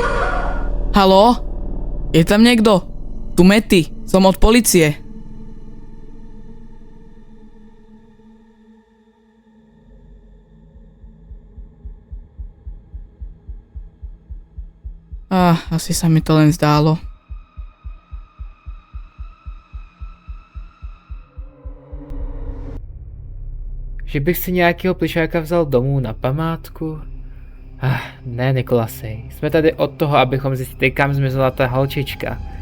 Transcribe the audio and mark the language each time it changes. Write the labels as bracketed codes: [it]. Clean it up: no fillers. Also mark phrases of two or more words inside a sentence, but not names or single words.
[sk] Haló? Je tam niekto? Tu Mety, som od policie. Asi sa mi to len zdálo. [cs] Že bych si nějakého plišáka vzal domů na památku? Ne, Nikolasej. Jsme tady od toho, abychom zjistili, kam zmizela ta holčička.